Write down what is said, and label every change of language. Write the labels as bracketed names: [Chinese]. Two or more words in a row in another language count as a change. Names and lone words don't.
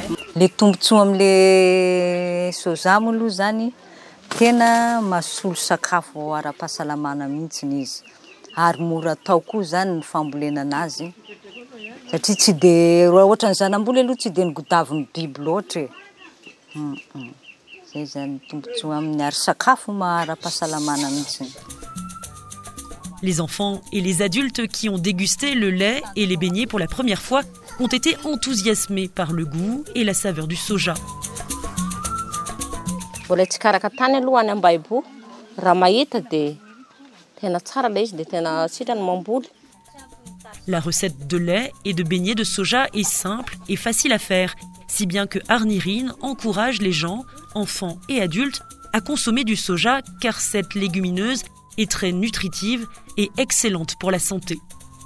[Malagasy] Le tombontsoa am'le soja moa aloha zany tena mahasolo sakafo ara-pahasalamana mihitsiny izy. Ary mora atao koa zany ny fambolena anazy satria tsy de raha ohatran'ny zanamboly aloha tsy de nigodavin'ny biby loatra e. Zay zany tombontsoa amin'ny ari-sakafo ara-pahasalamana mihitsiny. [French] Les enfants et les adultes qui ont dégusté le lait et les beignets pour la première fois ont été enthousiasmés par le goût et la saveur du soja. [Malagasy] Mbola tsy karaka tany aloha any Ambahibo, raha mahita de tena tsara lay izy de tena sitrany mamboly. [French] La recette de lait et de beignets de soja est simple et facile à faire, si bien que Arnirine encourage les gens, enfants et adultes, à consommer du soja car cette légumineuse est très nutritive et excellente pour la santé.